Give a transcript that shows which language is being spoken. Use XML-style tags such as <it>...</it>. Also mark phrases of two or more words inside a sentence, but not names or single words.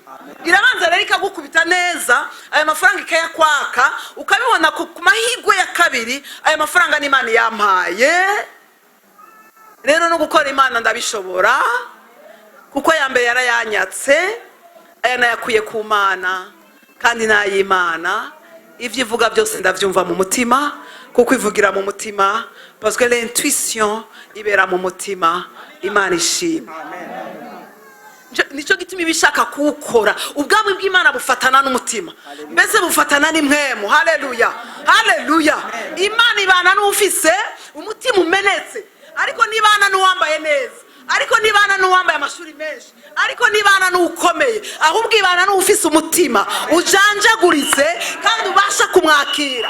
<rn>Irabanza rero ikagukubita neza, aya mafaranga ikayakwaka, ukabibona ku mahigwe ya kabiri, aya mafaranga n'Imana yampaye. Rero no gukora Imana ndabishobora, kuko ya mbere yarayanyatse, aya nayakuye ku Mana kandi n'ay'Imana. Ivyo ivuga byose ndavyumva mu mutima, kuko ivugira mu mutima,</rn> <fr>parce que l'intuition</fr> <rn>ibera mu mutima. Imana ishimwe. Nico gituma ibishaka kuwukora. Ubwami bw'Imana bufatana n'umutima, mbese bufatana n'impwemu. Haleluya, haleluya. Imana ibana n'ufise umutima umenetse, ariko nibana n'uwambaye neza, ariko nibana n'uwambaye amashuri menshi, ariko nibana n'ukomeye, ahubwo ibana n'ufise umutima ujanjaguritse kandi ubasha kumwakira.</rn>